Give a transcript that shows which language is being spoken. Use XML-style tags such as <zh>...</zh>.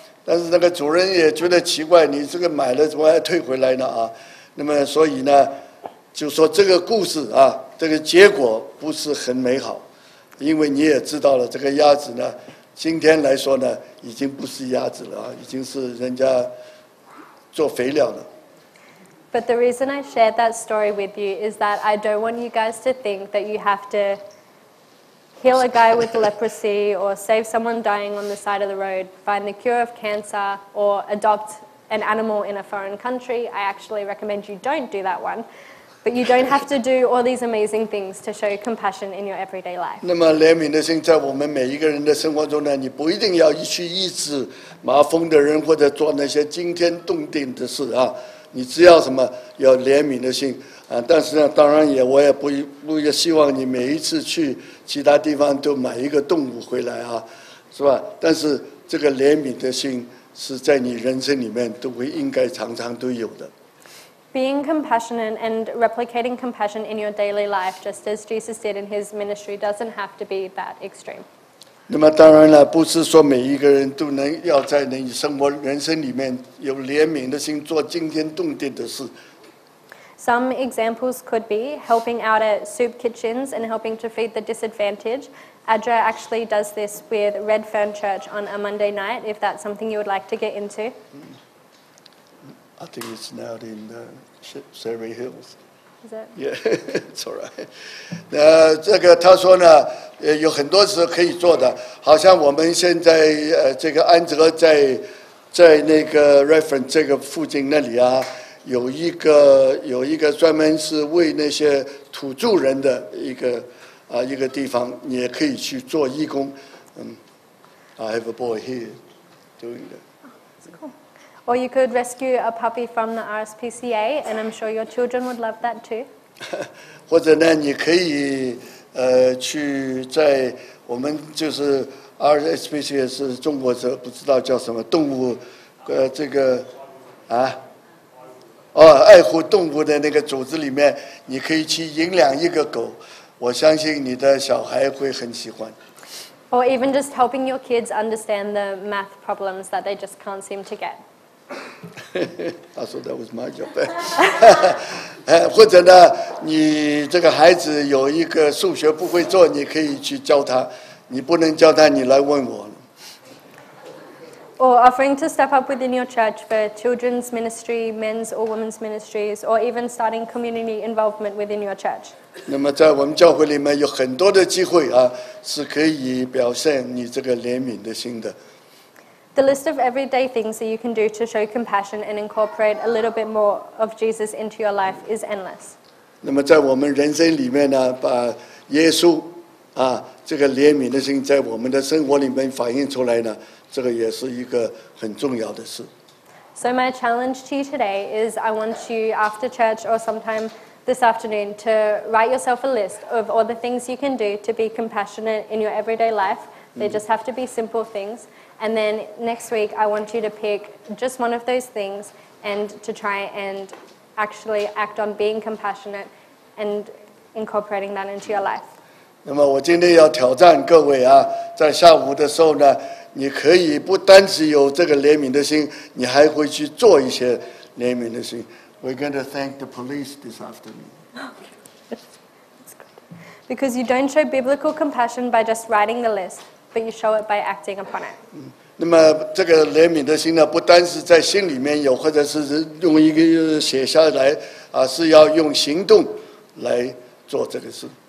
<zh>但是那个主人也觉得奇怪，你这个买了怎么还退回来呢啊？那么所以呢，就说这个故事啊，这个结果不是很美好，因为你也知道了，这个鸭子呢，今天来说呢，已经不是鸭子了啊，已经是人家做肥料了。</zh> <en>But the reason I shared that story with you is that I don't want you guys to think that you have to heal a guy with leprosy or save someone dying on the side of the road, find the cure of cancer, or adopt an animal in a foreign country. I actually recommend you don't do that one. But you don't have to do all these amazing things to show compassion in your everyday life.</en> <zh>那么怜悯的心在我们每一个人的生活中呢，你不一定要去医治麻风的人或者做那些惊天动地的事啊，你只要什么有怜悯的心啊。但是呢，当然我也不希望你每一次去其他地方都买一个动物回来啊，是吧？但是这个怜悯的心是在你人生里面都会应该常常都有的。</zh> <en>Being compassionate and replicating compassion in your daily life, just as Jesus did in his ministry, doesn't have to be that extreme.</en> <zh>那么当然了，不是说每一个人都能要在你生活人生里面有怜悯的心，做惊天动地的事。</zh> <en>Some examples could be helping out at soup kitchens and helping to feed the disadvantaged. Adra actually does this with Red Fern Church on a Monday night, if that's something you would like to get into. I think it's now in Surrey Hills. Is it? Yeah, it's all right.</en> <zh>这个他说呢，有很多事可以做的，好像我们现在这个安哲在那个 Reference 这个附近那里啊，有一个专门是为那些土著人的一个地方，你也可以去做义工。</zh> <en>I have a boy here doing that. Cool. Or you could rescue a puppy from the RSPCA, and I'm sure your children would love that too.</en> <zh>或者呢，你可以去在我们就是 RSPCA 是中国这不知道叫什么动物，这个爱护动物的那个组织里面，你可以去领养一个狗，我相信你的小孩会很喜欢。</zh> <en>Or even just helping your kids understand the math problems that they just can't seem to get. I thought that was my job.</en> <zh>或者呢，你这个孩子有一个数学不会做，你可以去教他，你不能教他，你来问我。</zh> <en>Or offering to step up within your church for children's ministry, men's or women's ministries, or even starting community involvement within your church.</en> <zh>那么在我们教会里面有很多的机会啊，是可以表现你这个怜悯的心的。</zh> <en>The list of everyday things that you can do to show compassion and incorporate a little bit more of Jesus into your life is endless.</en> <zh>那么在我们人生里面呢，把耶稣这个怜悯的心在我们的生活里面反映出来呢，这个也是一个很重要的事。</zh> <en>So my challenge to you today is I want you after church or sometime this afternoon to write yourself a list of all the things you can do to be compassionate in your everyday life. They just have to be simple things. And then next week, I want you to pick just one of those things and to try and actually act on being compassionate and incorporating that into your life.</en> <zh>那么我今天要挑战各位啊，在下午的时候呢，你可以不单只有这个怜悯的心，你还会去做一些怜悯的心。</zh> <en>We're going to thank the police this afternoon. That's good. Because you don't show biblical compassion by just writing the list, but you show it by acting upon it.</en> <zh>那么这个怜悯的心呢，不单是在心里面有，或者是用一个写下来啊，是要用行动来做这个事。</zh>